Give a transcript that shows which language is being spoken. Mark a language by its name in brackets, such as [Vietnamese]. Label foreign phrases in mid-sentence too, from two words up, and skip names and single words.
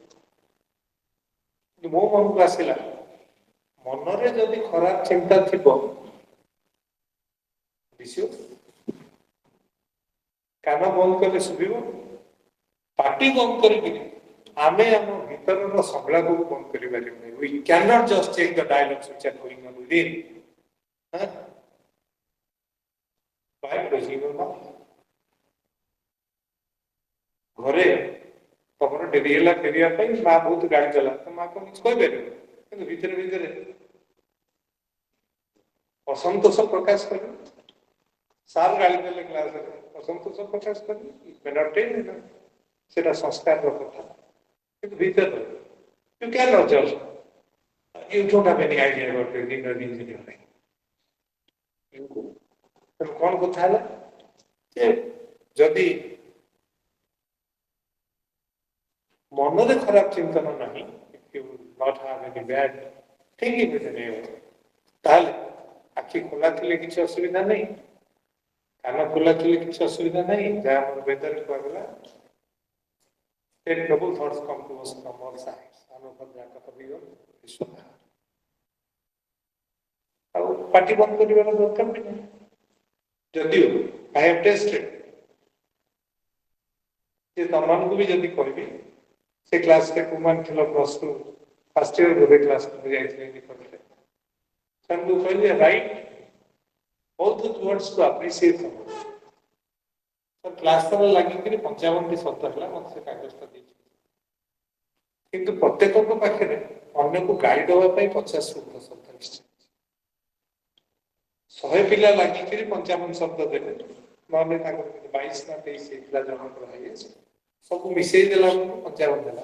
[Odia] ମୋ ମନକୁ ଆସିଲା, ମନରେ ଯଦି ଖରାପ ଚିନ୍ତା ଥିବ ଦିଶିବ, କାନ ବନ୍ଦ କଲେ ଶୁଭିବ, ପାଟି ବନ୍ଦ କରିକିରି ଆମେ ଆମ ଭିତରର ସଂଳାପକୁ ବନ୍ଦ କରିପାରିବୁନି। [English] We cannot just take the dialogues which are going on within. By closing your mouth. [Odia] ଘରେ ତମର ଡେରି ହେଲା ଫେରିବା ପାଇଁ, ମା ବହୁତ ଗାଳି କଲା, ତ ମା କଣ କିଛି କହିପାରିବ, କିନ୍ତୁ ଭିତରେ ଭିତରେ ଅସନ୍ତୋଷ ପ୍ରକାଶ କରିବ। ସାର୍ ଗାଳି ଦେଲେ କ୍ଲାସରେ ଅସନ୍ତୋଷ ପ୍ରକାଶ କରିବେ ସେଟା ସଂସ୍କାରର କଥା କିନ୍ତୁ ଭିତରେ [English] you cannot judge. You don't have any idea about the inner engineering. [Odia] ତେଣୁ କ'ଣ କଥା ହେଲା ଯେ ଯଦି ମନରେ ଖରାପ ଚିନ୍ତନ ନାହିଁ, [English] if you not have any bad thinking with any [Odia] ତାହେଲେ ଆଖି ଖୋଲା ଥିଲେ କିଛି ଅସୁବିଧା ନାହିଁ, କାନ ଖୋଲା ଥିଲେ କିଛି ଅସୁବିଧା ନାହିଁ। ଯାହା ଆମର ବେଦରେ କୁହାଗଲା [English] ten double thoughts come to us from all sides. [Odia] ଆଉ ପାଟି ବନ୍ଦ କରିବାର ଦରକାର ବି ନାହିଁ। ଯଦିଓ [English] I have tested [Odia] ଯେ ତମମାନଙ୍କୁ ବି ଯଦି କହିବି ସେ କ୍ଲାସରେ କୋଉମାନେ ଥିଲ [English] plus two first year [Odia] ଗୋଟେ କ୍ଲାସକୁ ଯାଇଥିଲେ ନିକଟରେ ସେମାନଙ୍କୁ କହିଲି [English] write all the words to appreciate someone. [Odia] ତ କ୍ଲାସ ସାରା ଲାଗିକିରି 55ଟି ଶବ୍ଦ ହେଲା ମୋତେ ସେ କାଗଜଟା ଦେଇଛି। କିନ୍ତୁ ପ୍ରତ୍ୟେକଙ୍କ ପାଖରେ ଅନ୍ୟକୁ ଗାଳି ଦେବା ପାଇଁ 50 ଶବ୍ଦ ନିଶ୍ଚୟ। 100 ପିଲା ଲାଗିକିରି 55 ଶବ୍ଦ ଦେଲେ ନହେଲେ ତାଙ୍କର 22 ନା 23 ହେଇଥିଲା ଜଣଙ୍କର ହାଇଏଷ୍ଟ ସବୁ ମିଶେଇ ଦେଲା ବେଳକୁ 55 ଦେଲା।